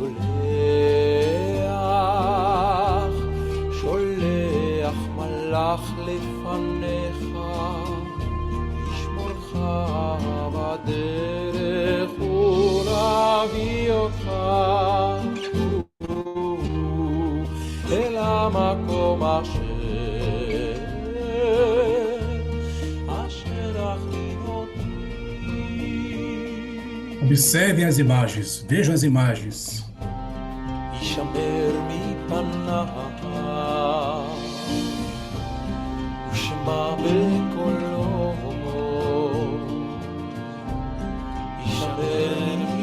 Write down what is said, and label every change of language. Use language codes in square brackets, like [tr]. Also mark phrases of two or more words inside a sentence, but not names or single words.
[he] שולח, שולח מלאך לפניך, ישמורך בדרך ולהביא אותך אל המקום אשר [pt] Observem as imagens, vejam as imagens. [he] יישמר מפניו ושמע בקולו יישמר